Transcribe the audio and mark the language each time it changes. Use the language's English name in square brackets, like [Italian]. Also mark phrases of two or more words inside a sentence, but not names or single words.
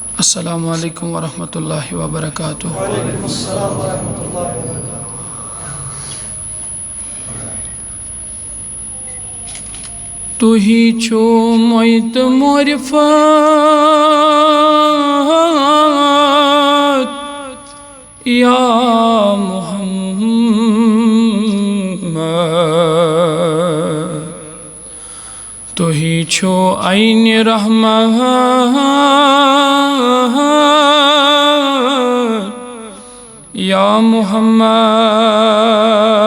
[Arabic] السلام علیکم ورحمۃ اللہ وبرکاتہ۔ وعلیکم السلام ورحمۃ اللہ وبرکاتہ۔ [Kashmiri] تُہی چھو معیت معرفت یا محمد، تُہی چھو عین رحمت یا محمد،